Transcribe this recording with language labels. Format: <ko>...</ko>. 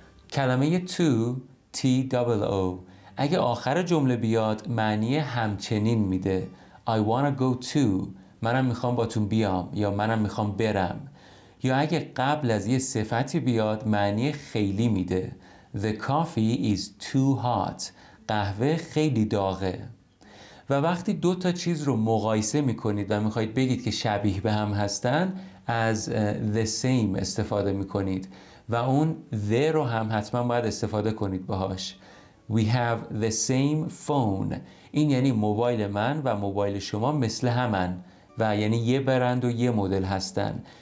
<fa>کلمه to T-O-O اگه آخر جمله بیاد معنی همچنین میده.</fa> <en>I wanna go to</en> <fa>منم میخوام باتون بیام یا منم میخوام برم. یا اگه قبل از یه صفتی بیاد معنی خیلی میده.</fa> <en>The coffee is too hot</en> <fa>قهوه خیلی داغه. و وقتی دو تا چیز رو مقایسه میکنید و میخواید بگید که شبیه به هم هستن از the same استفاده میکنید و اون the رو هم حتما باید استفاده کنید باهاش.</fa> <en>We have the same phone</en> <fa>این یعنی موبایل من و موبایل شما مثل همن و یعنی یه برند و یه مدل هستن.</fa>